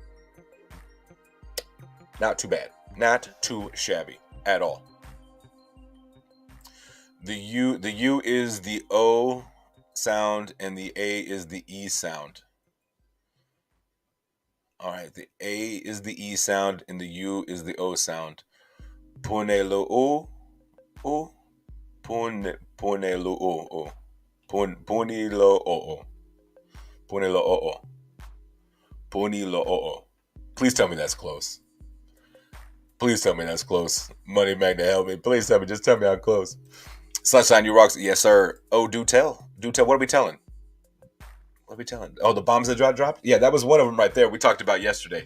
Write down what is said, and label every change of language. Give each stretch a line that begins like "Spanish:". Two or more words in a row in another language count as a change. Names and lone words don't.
English: Not too bad. Not too shabby at all. The U is the O sound and the A is the E sound. All right, the A is the E sound and the U is the O sound. Punelo o o punelo o punilo o punilo o punilo o. Please tell me that's close. Please tell me that's close. Money Magnet, help me. Please tell me. Just tell me how close. Sunshine, you rocks. Yes, sir. Oh, do tell. Do tell. What are we telling? What are we telling? Oh, the bombs that dropped? Yeah, that was one of them right there. We talked about yesterday.